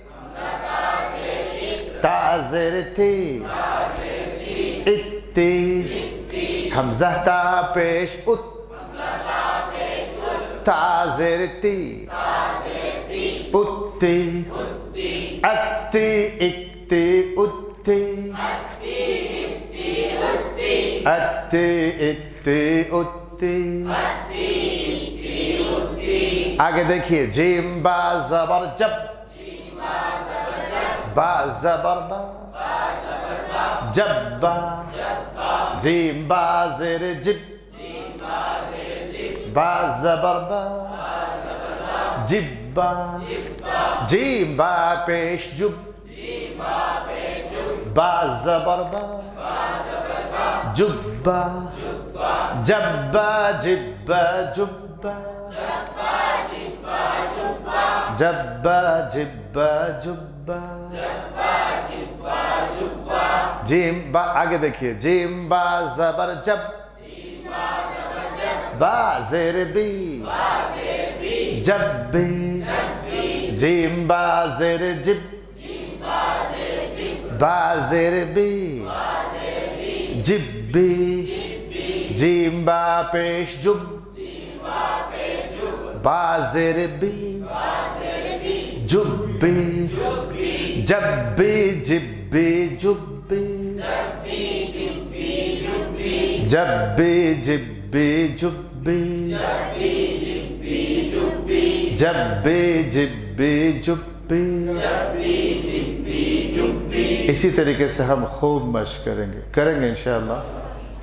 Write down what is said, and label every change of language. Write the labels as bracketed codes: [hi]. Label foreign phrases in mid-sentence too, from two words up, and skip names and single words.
[hi] ता ज़ेर ती, इत्ती, हमज़ा ता पेश उत, ता ज़ेर ती, उत्ती, अत्ती इत्ती उत्ती, अत्ती इत्ती उत्ती। आगे देखिए, जीम बा ज़बर जब, बा ज़बर बा, जब्बा, जीम बा ज़ेर जिब, बा ज़बर बा, जिब्बा, जीम बा पेश जुब, बा ज़बर बा, जुब्बा, जब्बा जिब्बा जुब्बा, जब्बा जिब्बा जुब्बा। जीम बा, आगे देखिए, जीम बा ज़बर जब, बा ज़ेर बी, जब्बी, जीम बा ज़ेर जिब, बा ज़ेर बी, जिब्बी, जीम बा पेश जुब, बा ज़ेर बी, जुब्बी, जब्बी जिब्बी जुब्बी, जब्बी जिब्बी जुब्बी, जब्बी जिब्बी जुब्बी। इसी तरीके से हम खूब मश्क करेंगे इंशाअल्लाह।